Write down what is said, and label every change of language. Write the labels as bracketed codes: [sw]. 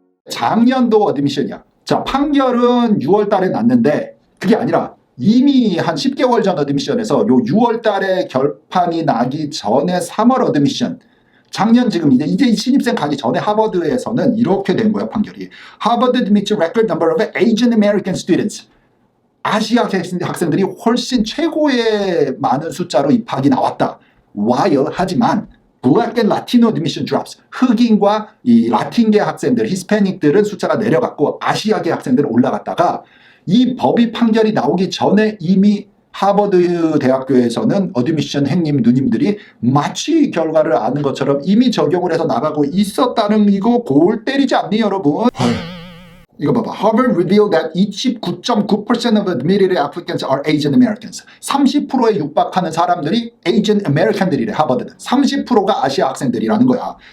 [ko] 작년도 어드미션이야. 자, 판결은 6월 달에 났는데 그게 아니라 이미 한 10개월 전 어드미션에서 요 6월 달에 결판이 나기 전에 3월 어드미션. 작년 지금 이제 신입생 가기 전에 하버드에서는 이렇게 된 거야, 판결이. [en] Harvard admits record number of Asian American students. [ko] 아시아 학생들이 훨씬 최고의 많은 숫자로 입학이 나왔다. [en] While [ko] 하지만 [en] Black and Latino admission drops. [ko] 흑인과 이 라틴계 학생들, 히스패닉들은 숫자가 내려갔고 아시아계 학생들은 올라갔다가 이 법이 판결이 나오기 전에 이미 하버드 대학교에서는 어드미션 행님 누님들이 마치 결과를 아는 것처럼 이미 적용을 해서 나가고 있었다는 이거 골 때리지 않니 여러분? 이거 봐봐. [en] Harvard revealed that 29.9% of admitted applicants are Asian Americans. [ko] 30%에 육박하는 사람들이 Asian American들이래. 하버드는 30%가 아시아 학생들이라는 거야.